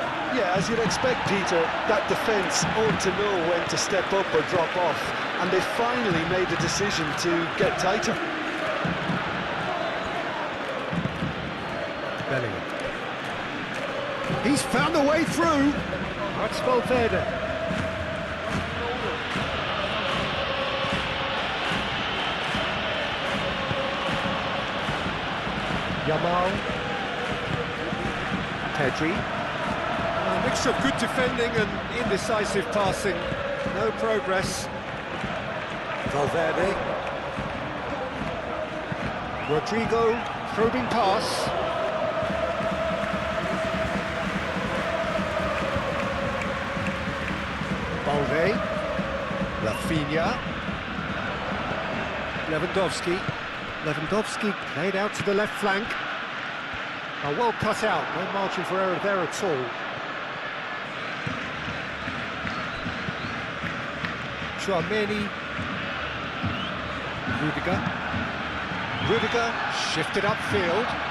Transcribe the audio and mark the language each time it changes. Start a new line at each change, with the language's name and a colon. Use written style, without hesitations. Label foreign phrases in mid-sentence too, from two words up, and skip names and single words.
English: Yeah, as you'd expect, Peter, that defence ought to know when to step up or drop off, and they finally made the decision to get tighter. Bellingham. He's found a way through. That's Valverde. Yamal. Pedri. A mixture of good defending and indecisive passing. No progress. Valverde. Rodrigo, probing pass. Balde. Rafinha. Lewandowski. Lewandowski played out to the left flank. Oh, well cut out, no margin for error there at all. Chouameni. Rudiger shifted upfield.